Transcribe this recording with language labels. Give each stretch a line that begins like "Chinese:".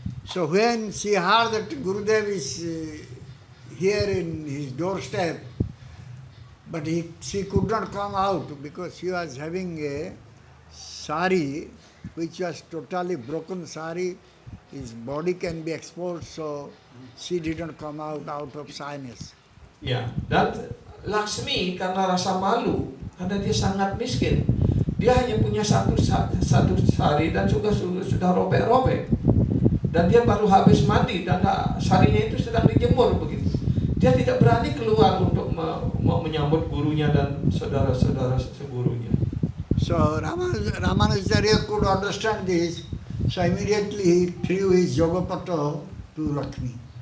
English: So when she heard that Gurudev is here in his doorstep, but she could not come out because she was having a sari which was totally broken sari. His body can be exposed, so she didn't come out of shyness.
Indonesian: Ya, dan Lakshmi karena rasa malu, karena dia sangat miskin, dia hanya punya satu sari dan juga sudah robek-robek, dan dia baru habis mandi dan sarinya itu sedang dijemur begitu. Dia tidak berani keluar untuk menyambut gurunya dan saudara-saudara segurunya.
English: So Ramanujacharya could understand this, so immediately he threw his yogapato to Lakshmi.